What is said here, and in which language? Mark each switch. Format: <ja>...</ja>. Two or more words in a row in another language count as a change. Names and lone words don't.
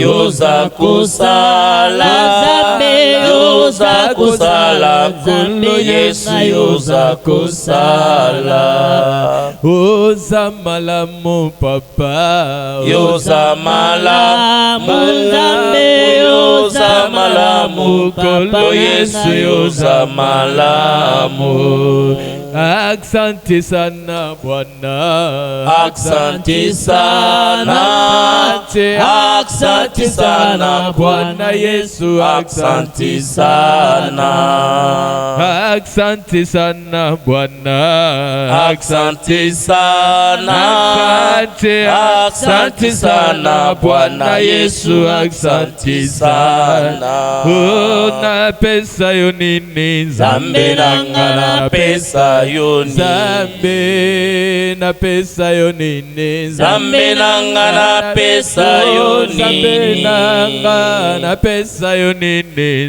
<ln>yoza kosala yoza kosala kolo Yesu yoza kosala. Oza malamu papa, yoza malamu Nzambe, yoza malamu kolo Yesu yoza malamu.</ln> <sw>Asante sana Bwana, asante sana, asante sana Bwana Yesu, asante sana, asante sana Bwana, asante sana, asante sana Bwana Yesu, asante sana.</sw> <ln>Oh, na pesa yo nini Nzambe nanga na pesa yo nini, Nzambe na pesa yo nini, Nzambe nanga na pesa yo nini, Nzambe nanga na pesa yo nini,</ln>